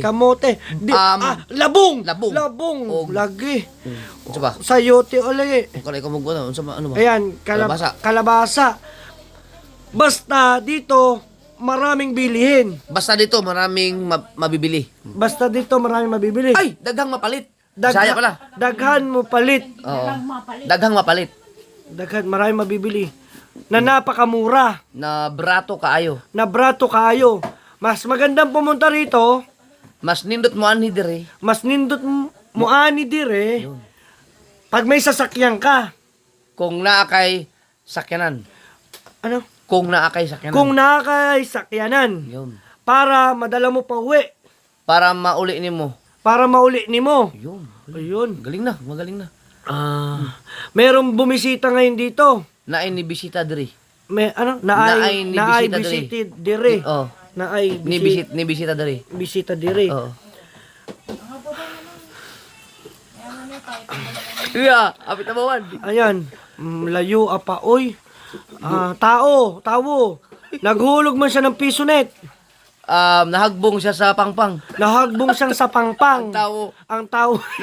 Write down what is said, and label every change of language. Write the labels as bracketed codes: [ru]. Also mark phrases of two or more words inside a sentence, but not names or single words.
[ceb] Kamote. Labong. Labong. Labong. Og- Lagi. [tl] Ano ba? Sayote ulit. [ceb] Kung kanay ka magbuo ano ba? [tl] Ayan, Kalabasa. kalabasa. Basta dito, maraming bilihin. Basta dito, maraming mabibili. Basta dito, maraming mabibili. Ay! [ceb] Daghang mapalit. [tl] Bisaya pala. [ceb] Daghan mo palit. Oo. Daghang mapalit. [tl] Daghan, maraming mabibili. Na napakamura. [ceb] Na brato kaayo. Na brato kaayo. [tl] Mas magandang pumunta rito. [ceb] Mas nindot mo anhi dire. Mas nindot mo ani dire. [tl] Pag may sasakyan ka. [ceb] Kung naa kay sakyanan. [tl] Ano? [ceb] Kung naa kay sakyanan. Kung nakakay sakyanan. [tl] Yun. Para madala mo pa uwi. [ceb] Para mauli nimo. Para mauli ni mo. [tl] Yun. Ayun. Galing na, magaling na. Merong bumisita ngayon dito. [ceb] Naay ni bisita diri. [tl] May ano? [ceb] Naay ni Naay bisita bisita dire. Oh. Naay Ni bisita diri. bisita dire. Oo. [en] Yeah, [ceb] apit na bawan. Ayan. Layo apa oy. Tao. [tl] Naghulog man siya ng piso net. [ceb] Nahagbong siya sa pangpang. Nahagbong siyang sa pangpang. Tao. Ang tao.